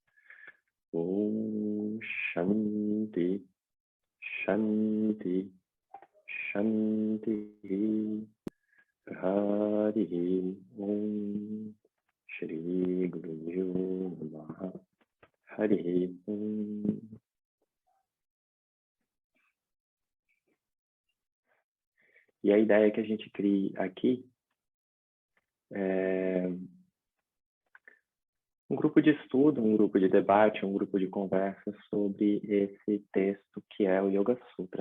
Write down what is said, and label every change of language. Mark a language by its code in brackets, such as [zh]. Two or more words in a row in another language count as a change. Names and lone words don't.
[sa] Om Shanti Shanti Shanti. Hari Om Shri Guru Namaha. Hari Om. [pt] E a ideia que a gente cria aqui é um grupo de estudo, um grupo de debate, um grupo de conversa sobre esse texto que é o Yoga Sutra.